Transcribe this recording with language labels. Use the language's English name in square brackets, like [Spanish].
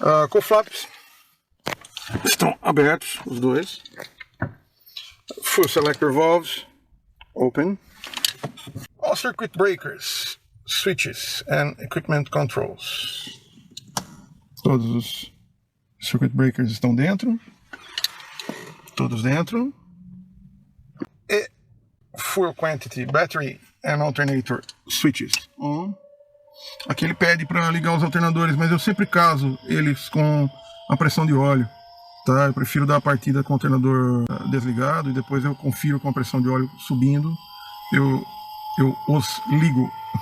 [Portuguese] Coflaps estão abertos, os dois. [English] Fuel selector valves open. All circuit breakers, switches and equipment controls. [Portuguese] Todos os circuit breakers estão dentro. Todos dentro. [English] E fuel quantity, battery and alternator switches on. [Portuguese] Aqui ele pede para ligar os alternadores, mas eu sempre caso eles com a pressão de óleo. Tá? Eu prefiro dar a partida com o alternador desligado e depois eu confiro com a pressão de óleo subindo. Eu eu os ligo.